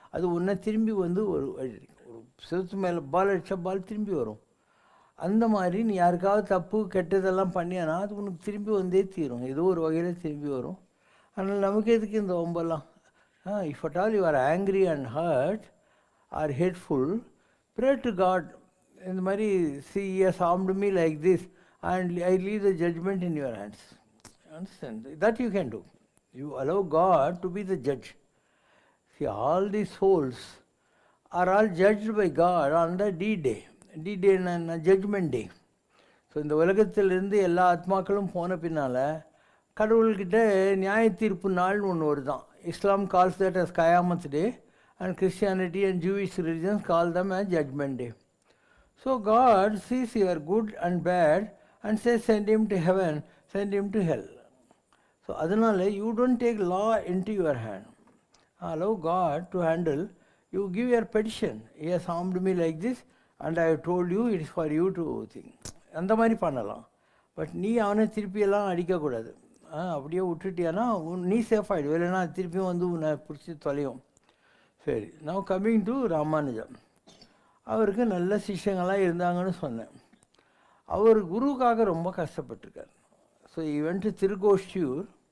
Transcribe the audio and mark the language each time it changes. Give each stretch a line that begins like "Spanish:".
Tamil: அது உன்னை திரும்பி வந்து ஒரு செவுத்து மேலே பால் அடித்தா பால் திரும்பி வரும். அந்த மாதிரி நீ யாருக்காவது தப்பு கெட்டதெல்லாம் பண்ணியானா அது உனக்கு திரும்பி வந்தே தீரும், ஏதோ ஒரு வகையில் திரும்பி வரும். அதனால் நமக்கு எதுக்கு இந்த ஒம்பெல்லாம்?
English: If at all you are angry and hurt or hateful, pray to God.
Tamil: இந்த மாதிரி
English: see he has harmed me like this and I leave the judgment in your hands. Understand? That you can do. You allow God to be the judge. See, all these souls are all judged by God on the D-Day. D-Day and Judgment Day.
Tamil: So இந்த உலகத்திலிருந்து எல்லா ஆத்மாக்களும் போன பின்னால் கடவுள்கிட்ட நியாய தீர்ப்பு நாள்னு ஒன்று வருதான்.
English: Islam calls that as கயாமத் day and Christianity and Jewish religions call them as Judgment Day. So God sees your good and bad and says send him to heaven, send him to hell. So
Tamil: அதனால்
English: you don't take law into your hand. Allow God to handle. You give your petition. He has harmed me like this and I have told you it is for you to think.
Tamil: அந்த மாதிரி பண்ணலாம். But நீ அவனை திருப்பியெல்லாம் அடிக்கக்கூடாது. அப்படியே விட்டுட்டியானா நீ safe ஆகிடும், இல்லைன்னா திருப்பியும் வந்து உன்னை பிடிச்சி தொலையும். சரி, நான்
English: coming to
Tamil: ராமானுஜம். அவருக்கு நல்ல சிஷ்யங்கள்லாம் இருந்தாங்கன்னு சொன்னேன். அவர் குருவுக்காக ரொம்ப கஷ்டப்பட்டிருக்கார். So even to Thirukoshtiyur.